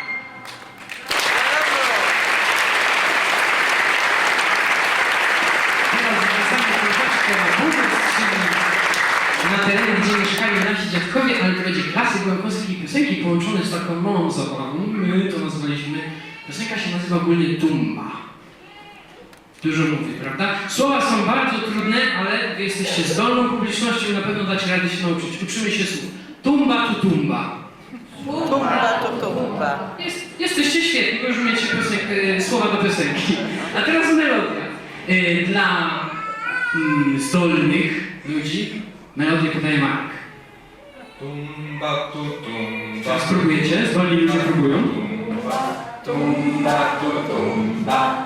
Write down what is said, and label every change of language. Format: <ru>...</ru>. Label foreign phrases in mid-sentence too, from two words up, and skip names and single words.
<pl>Teraz wracamy troszeczkę na północ, czyli na terenie, gdzie mieszkali nasi dziadkowie, ale to będzie klasyk głębowskiej piosenki połączony z taką małą zabawą. My to nazwaliśmy, piosenka się nazywa ogólnie Tumba. Dużo mówi, prawda? Słowa są bardzo trudne, ale wy jesteście zdolną publicznością i na pewno dacie radę się nauczyć. Uczymy się słów. Tumba tu tumba. Tumba to tumba. Jesteście świetni, bo już umiecie słowa do piosenki. A teraz melodia. Dla zdolnych ludzi melodię podaje Marek. Tumba tu tumba. Teraz próbujecie? Zdolni ludzie próbują. Tumba tu tumba.</pl>